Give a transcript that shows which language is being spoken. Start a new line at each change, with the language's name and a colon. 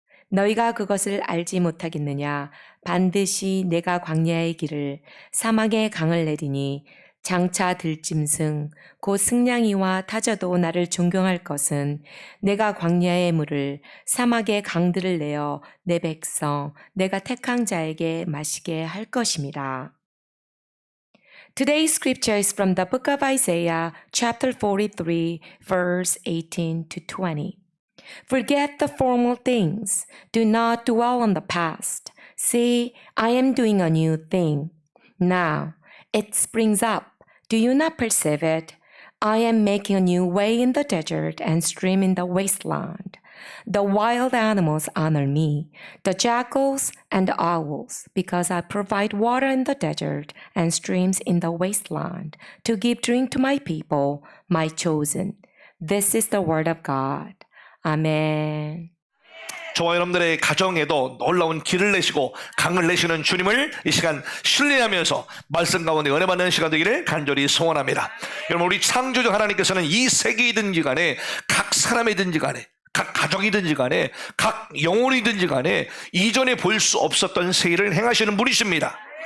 Korean: 너희가 그것을 알지 못하겠느냐? 반드시 내가 광야의 길을 사막의 강을 내리니 장차 들짐승 곧 승냥이와 타저도 나를 존경할 것은 내가 광야의 물을 사막의 강들을 내어 내 백성 내가 택한 자에게 마시게 할 것임이라.
English: Today's scripture is from the book of Isaiah, chapter 43, verse 18 to 20. Forget the former things. Do not dwell on the past. See, I am doing a new thing. Now, it springs up. Do you not perceive it? I am making a new way in the desert and stream in the wasteland. The wild animals honor me, the jackals and the owls, because I provide water in the desert and streams in the wasteland to give drink to my people, my chosen. This is the word of God. 아멘.
Korean: 저와 여러분들의 가정에도 놀라운 길을 내시고 강을 내시는 주님을 이 시간 신뢰하면서 말씀 가운데 은혜 받는 시간 되기를 간절히 소원합니다. 여러분, 우리 창조주 하나님께서는 이 세계이든지 간에 각 사람이든지 간에 각 가정이든지 간에 각 영혼이든지 간에 이전에 볼 수 없었던 새 일을 행하시는 분이십니다.